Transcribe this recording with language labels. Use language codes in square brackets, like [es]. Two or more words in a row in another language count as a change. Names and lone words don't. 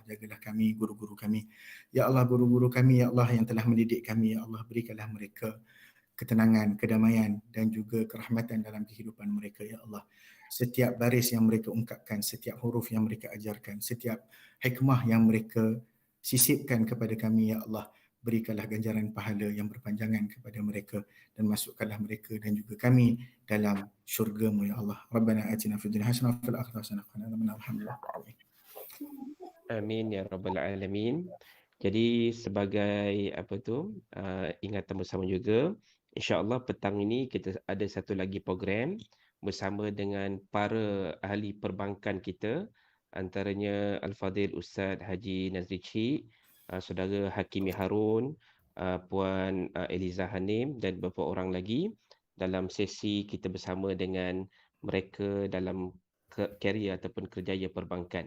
[ms] Jagalah kami, guru-guru kami. [ar] يا الله, [ms] guru-guru kami, [ar] يا الله, [ms] yang telah mendidik kami, [ar] يا الله, [ms] berikanlah mereka ketenangan, kedamaian dan juga kerahmatan dalam kehidupan mereka, [ar] يا الله. [ms] Setiap baris yang mereka ungkapkan, setiap huruf yang mereka ajarkan, setiap hikmah yang mereka sisipkan kepada kami, [ar] يا الله, [ms] berikanlah ganjaran pahala yang berpanjangan kepada mereka dan masukkanlah mereka dan juga kami dalam syurga-Mu, [ar] يا الله. ربنا آتنا في الدنيا حسنة وفي الآخرة حسنة وقنا عذاب النار. Alhamdulillah. آمين يا رب العالمين. [ms] Jadi sebagai ingatan bersama juga, [ar] إن شاء الله [ms] petang ini kita ada satu lagi program bersama dengan para ahli perbankan kita, antaranya Al-Fadhil Ustaz Haji Nazri Cik, Saudara Hakimi Harun, Puan Eliza Hanim dan beberapa orang lagi dalam sesi kita bersama dengan mereka dalam karier ataupun kerjaya perbankan.